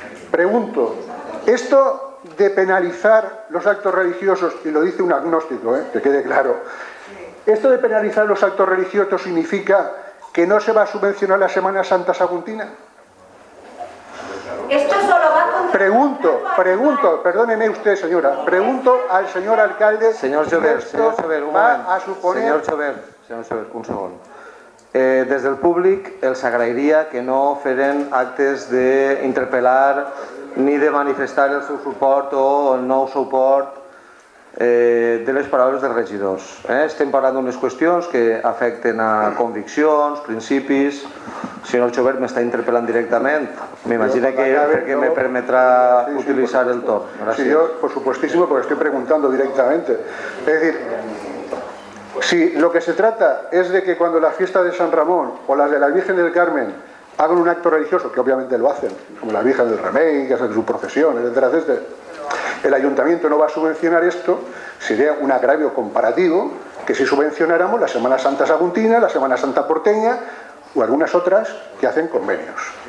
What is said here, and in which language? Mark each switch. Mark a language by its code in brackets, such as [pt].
[es] Pregunto, esto de penalizar los actos religiosos, y lo dice un agnóstico, que quede claro, esto de penalizar los actos religiosos significa que no se va a subvencionar la Semana Santa saguntina. Esto solo va contra... Pregunto, perdóneme usted, señora, pregunto al señor alcalde... [ca] Señor Jover, un moment. Senyor Jover, un segon. Des del públic els agrairia que no feren actes d'interpel·lar ni de manifestar el seu suport o el no suport de les paraules dels regidors. Estem parlant d'unes qüestions que afecten a conviccions, principis. El senyor Jover m'està interpel·lant directament. M'imagina que perquè me permetrà utilizar el torn. [es] Sí, yo, por supuestísimo, porque estoy preguntando directamente. Es decir, si lo que se trata es de que cuando la fiesta de San Ramón o las de la Virgen del Carmen hagan un acto religioso, que obviamente lo hacen, como la Virgen del Remei, que hacen su procesión, etcétera, etcétera, el ayuntamiento no va a subvencionar esto, sería un agravio comparativo que si subvencionáramos la Semana Santa saguntina, la Semana Santa porteña o algunas otras que hacen convenios.